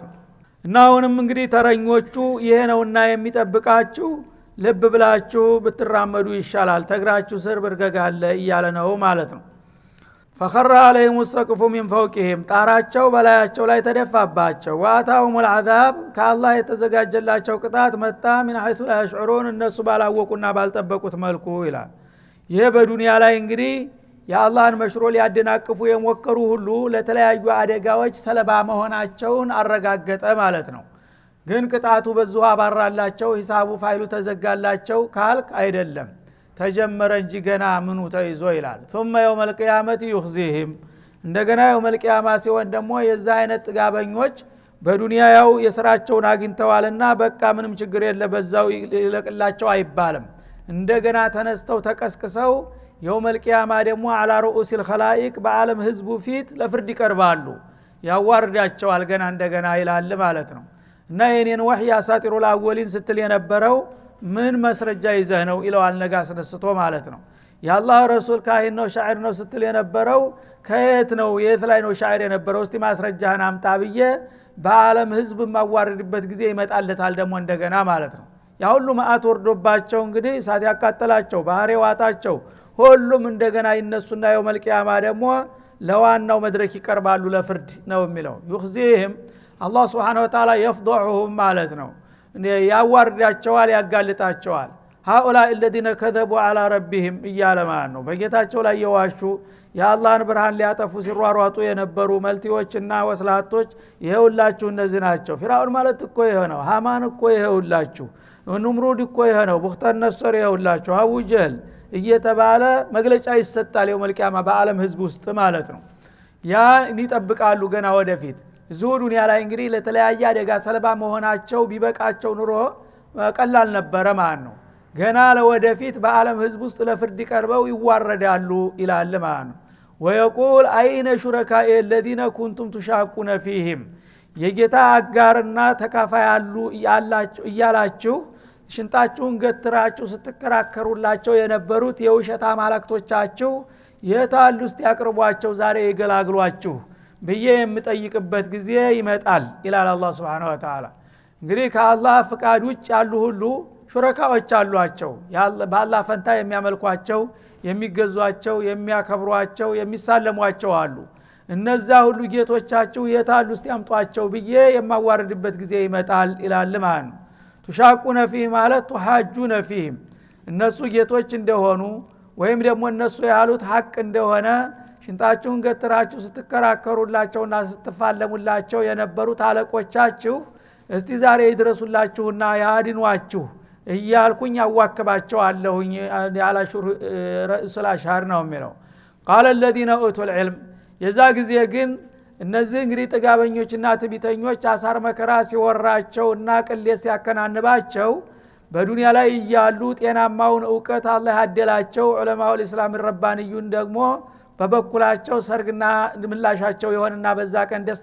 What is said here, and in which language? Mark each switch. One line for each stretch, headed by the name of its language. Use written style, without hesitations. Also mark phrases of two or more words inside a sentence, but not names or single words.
Amharic: ነው። እና አሁንም እንግዲህ ተረኞቹ ይሄ ነውና የሚጠብቃችሁ ልብ ብላችሁ ብትራመዱ ይሻላል፣ ተግራችሁ ስር ብርገጋለ እያለ ነው ማለት ነው።
Arabic: فخر عليهم السقف من فوقهم
Amharic: ጣራቸው በላያቸው ላይ ተደፋባቸው።
Arabic: وأتاهم العذاب
Amharic: ከአላህ የተዘጋጀላቸው ቅጣት መጣ
Arabic: من حيث لا يشعرون
Amharic: እነሱ ባላወቁና ባልጠበቁት መልኩ ይላል። ይሄ በዱንያ ላይ እንግዲህ የአላህን መሽሮ ሊያደናቅፉ የሞከሩ ሁሉ ለተለያዩ አደጋዎች ሰለባ መሆናቸውን አረጋገጠ ማለት ነው። ግን ቅጣቱ በዚሁ አባራላቸው ሂሳቡ ፋይሉ ተዘጋላቸው ካልክ አይደለም ተጀመረ እንጂ ገና ምኑ ተይዞ ይላል
Arabic: ثم يوم القيامه يخزيهم
Amharic: እንደገና
Arabic: يوم القيامه
Amharic: ሲሆን ደግሞ የዛ አይነት ጥጋበኞች በዱንያ ያው የሥራቸውን አግኝተዋልና በቃ ምንም ችግር የለ በዛው ይለቅላቸው አይባልም እንደገና ተነስተው ተቀስቅሰው
Arabic: يوم القيامه
Amharic: ደግሞ
Arabic: على رؤوس الخلائق
Amharic: በአለም ህዝቡ ፊት ለፍርድ ይቀርባሉ ያዋርዳቸዋል ገና እንደገና ይላል ማለት ነው እና የኔን ወህይ
Arabic: أساطير الأولين
Amharic: ስትል የነበረው ምን መስረጃ ይዘህ ነው ኢላዋል ነጋ አስነስቶ ማለት ነው ያላህ ረሱል ካህን ነው ሻዒር ነው ስትል የነበረው ከየት ነው የት ላይ ነው ሻዒር የነበረው እስቲ ማስረጃህን አምጣ ብዬ በአለም ህዝብ ማዋረድበት ጊዜ ይመጣልታል ደግሞ እንደገና ማለት ነው ያ ሁሉ ማአት ወርዶባቸው እንግዲህ እሳት ያቃጠላቸው ባህር ዋጣቸው ሁሉም እንደገና ይነሱና
Arabic: يوم القيامة
Amharic: ደግሞ ለዋናው መድረክ ይቀርባሉ ለፍርድ ነው የሚለው ይخزيهم አላህ
Arabic: سبحانه وتعالى يفضحهم
Amharic: ማለት ነው ያዋርዳቸዋል ያጋልጣቸዋል
Arabic: هؤلاء الذين كذبوا على ربهم
Amharic: እያለ ማለት ነው በጌታቸው ላይ የዋሹ የአላህን ብርሃን ሊያጠፉ ሲሯሯጡ የነበሩ መልቲዎችና ወስላቶች ይሄውላችሁ እነዚህ ናቸው ፊራውን ማለት እኮ ይሄ ነው ሃማን እኮ ይሄውላችሁ ኑምሩድ እኮ ይሄ ነው ቡኽታን ነስር ይሄውላችሁ አቡ ጀህል እየተባለ መግለጫ ይሰጣል
Arabic: يوم القيامة
Amharic: በአለም ህዝብ ውስጥ ማለት ነው ያ ይጠብቃሉ ገና ወደፊት እዚሁ ዱንያ ላይ እንግዲህ ለተለያየ አደጋ ሰለባ መሆናቸው ቢበቃቸው ኑሮ ቀላል ነበረ ማለት ነው ገና ለወደፊት በአለም ህዝብ ውስጥ ለፍርድ ቀርበው ይዋረዳሉ ይላል ማለት ነው
Arabic: ويقول أين شركائي الذين كنتم تشاقون فيهم
Amharic: የጌታ አጋርና ተካፋይ ያሉ እያላችሁ ሽንጣችሁን ገትራችሁ ስትከራከሩላቸው የነበሩት የውሸት አማልክቶቻችሁ የታሉ እስቲ ያቅርቧቸው ዛሬ ይገላግሏችሁ በየ የምጠይቅበት ጊዜ ይመጣል ይላል አላህ
Arabic: سبحانه وتعالى
Amharic: እንግዲህ ከአላህ ፍቃድ ውጭ ያሉ ሁሉ ሹረካዎች አሏቸው በአላህ ፈንታ የሚያመልኳቸው የሚገዟቸው የሚያከብሯቸው የሚሳለሟቸው አሉ እነዛ ሁሉ ጌቶቻችሁ የታሉ እስቲ አምጧቸው በየ የማዋረድበት ጊዜ ይመጣል ይላል ማለት ነው
Arabic: تشاقون فيه
Amharic: ማለት
Arabic: تحاجون فيهم
Amharic: እነሱ ጌቶች እንደሆኑ ወይም ደግሞ እነሱ ያሉት ሐቅ እንደሆነ ሽንጣችሁን ገትራችሁ ስትከራከሩላቸውና ስትፋለሙላቸው የነበሩት አለቆቻችሁ እስቲ ዛሬ ይድረሱላችሁና ያድኗችሁ እያልኩኝ አዋክባቸዋለሁኝ ያላሹር ረእሱል አሽሃር ነው የሚለው
Arabic: قال الذين اوتوا العلم
Amharic: የዛ ጊዜ ግን እነዚህ እንግዲህ ጥጋበኞችና ትቢተኞች አሳር መከራ ሲወራቸውና ቅሌት ሲያከናንባቸው በዱንያ ላይ ያሉ ጤናማውን ዕውቀት አላህ ያደላቸው
Arabic: علماء الإسلام الربانيون
Amharic: ደግሞ በበኩላቸው ሰርግና ምላሻቸው የሆነና በዛ ቀን ደስታ